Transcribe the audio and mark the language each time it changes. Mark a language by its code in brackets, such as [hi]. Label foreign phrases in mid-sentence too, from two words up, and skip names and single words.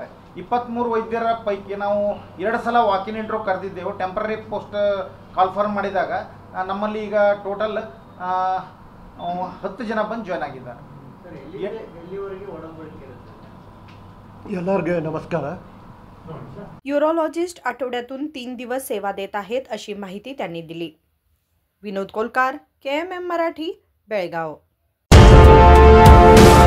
[kn] 23 ವೈದ್ಯರ ಪೈಕಿ ನಾವು 2 ಸಲ [en] walk-in intro [kn] ಕರೆದಿದ್ದೆವು. [en] temporary post confirm [kn] ಮಾಡಿದಾಗ ನಮ್ಮಲ್ಲಿ ಈಗ ಟೋಟಲ್ 10 ಜನ ಬಂದು ಜಾಯ್ನ್ ಆಗಿದ್ದಾರೆ. ಎಲ್ಲರಿಗೂ ನಮಸ್ಕಾರ. [mr] यूरोलॉजिस्ट आठवड्यातून 3 दिवस सेवा देत आहेत अशी माहिती त्यांनी दिली. विनोद कोलकार, KMM मराठी, बेळगाव.